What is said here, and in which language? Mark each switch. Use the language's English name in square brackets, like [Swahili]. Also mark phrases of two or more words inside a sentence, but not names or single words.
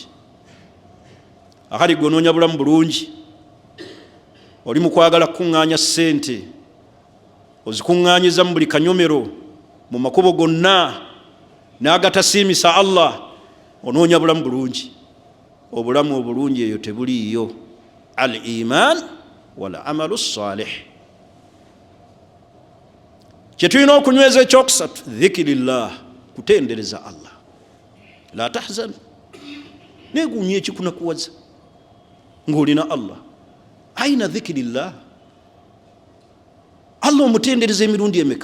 [Ganda] Ahali gonoonya bulamu bulungi, oli mu kwagala kukuŋŋaanya ssente, ozikuŋŋaanyiza mu buli kanyomero, mu makubo gonna, n'agatasiimisa Allah, onoonya bulamu bulungi. Obulamu obulungi eyo tebuliiyo. [Arabic] الإيمان والعمل الصالح. [Ganda] Kyetulina okunyweza ekyokusatu, dhikirillah, kutendereza Allah. [Arabic] لا تحزن, [Ganda] neeguunya ekikunakuwaza ng'olina Allah. [Arabic] أين ذكر الله, [Ganda] Allah omutendereza emirundi emeka?